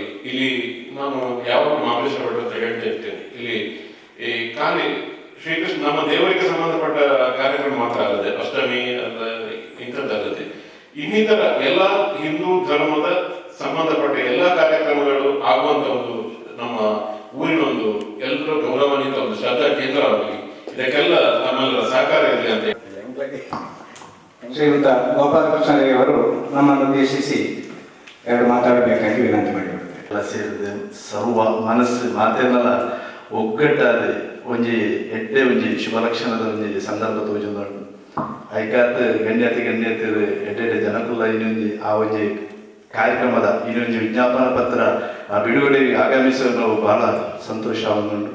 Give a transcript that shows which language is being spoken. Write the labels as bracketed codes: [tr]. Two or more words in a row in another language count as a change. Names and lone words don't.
[kn] ಇಲ್ಲಿ ನಾನು ಯಾವಾಗ ಮಹಾಬಲೇಶ್ವರ ಭಟ್ ಅಂತ ಹೇಳ್ತಾ ಇರ್ತೇನೆ, ಇಲ್ಲಿ ಈ ಖಾಲಿ ಶ್ರೀಕೃಷ್ಣ ನಮ್ಮ ದೇವರಿಗೆ ಸಂಬಂಧಪಟ್ಟ ಕಾರ್ಯಕ್ರಮ ಮಾತ್ರ ಅಲ್ಲದೆ ಅಷ್ಟಮಿ ಅಲ್ಲ ಇಂಥದ್ದಲ್ಲದೆ ಇನ್ನಿತರ ಎಲ್ಲ ಹಿಂದೂ ಧರ್ಮದ ಸಂಬಂಧಪಟ್ಟ ಎಲ್ಲ ಕಾರ್ಯಕ್ರಮಗಳು ಆಗುವಂತ ಒಂದು ನಮ್ಮ ಊರಿನ ಒಂದು ಎಲ್ಲರೂ ಗೌರವಾನ್ವಿತ ಒಂದು ಶ್ರದ್ಧಾ ಕೇಂದ್ರವಾಗಲಿ. ಇದಕ್ಕೆಲ್ಲ ನಮ್ಮೆಲ್ಲರ ಸಹಕಾರ ಇರಲಿ ಅಂತ ಶ್ರೀಯುತ ಗೋಪಾಲಕೃಷ್ಣ ಅವರು ನಮ್ಮನ್ನು ಉದ್ದೇಶಿಸಿ 2 ಮಾತಾಡಬೇಕಾಗಿ ವಿನಂತಿ ಮಾಡಿಬಿಡ್ತೇವೆ. [tcy] ಎಲ್ಲ ಸೇರಿದೆ ಸರ್ವ ಮನಸ್ಸು ಮಾತೇನಲ್ಲ ಒಗ್ಗಟ್ಟಾದೆ ಒಂಜಿ ಎಡ್ಡೆ ಒಂಜಿ ಶುಭ ಲಕ್ಷಣದ ಒಂಜಿ ಸಂದರ್ಭ ತೋಜುಂಡು ಐಕಾತ್ ಗಣ್ಯತಿ ಎಡ್ಡೆ ಜನಕುಲ್ಲ ಇನ್ನೊಂಜಿ ಆ ಒಂಜಿ ಕಾರ್ಯಕ್ರಮದ ಇನ್ನೊಂಜಿ ವಿಜ್ಞಾಪನ ಪತ್ರ ಬಿಡುಗಡೆಗೆ ಆಗಮಿಸುವ ನಾವು ಬಹಳ ಸಂತೋಷ ಆಗುಂಡು.